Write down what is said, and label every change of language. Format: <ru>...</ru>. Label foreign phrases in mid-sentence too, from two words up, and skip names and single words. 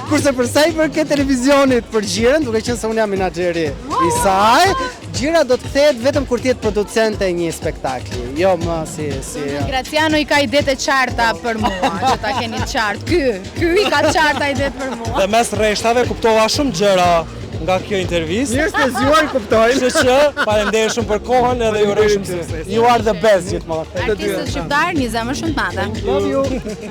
<sq>Kurse për sa i përket televizionit për Gjirën, duke qenë se unë jam menaxheri i saj, Gjira do të kthehet vetëm kur të jetë producente e një spektakli. Jo më si. Graciano i ka idetë e qarta për mua, që ta keni qartë. Ky i ka qarta idetë për mua. Dhe mes rreshtave kuptova shumë gjëra nga kjo intervistë. Njerëz të zgjuar kuptojnë. Kështu që faleminderit shumë për kohën edhe ju uroj shumë sukses.</sq> <en>You are the best gjithmonë.</en> <sq>Artistët shqiptar, një zemër shumë të madhe.</sq> <en>Love you.</en>